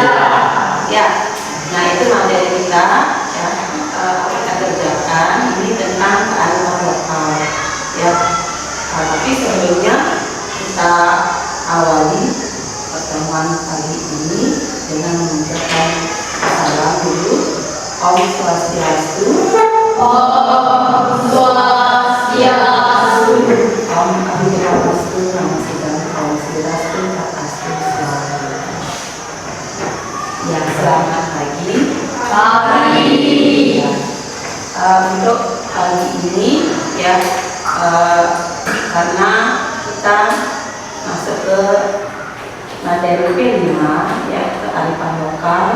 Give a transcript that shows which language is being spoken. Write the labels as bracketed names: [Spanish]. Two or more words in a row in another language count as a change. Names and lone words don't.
[Indonesian] Ya, nah itu materi kita ya, kita kerjakan ini tentang kearifan lokal ya. Tapi sebelumnya kita awali pertemuan kali ini dengan mengucapkan salam dulu. [Sanskrit] Om Swastiastu. Om Swastiastu. Om Abidrapastu Namo Buddhaya. Om Swastiastu Takastu [Indonesian] Selalu. Ya, selamat pagi. Pagi. Untuk kali ini ya, karena kita masuk ke materi P5 ya, kearifan lokal.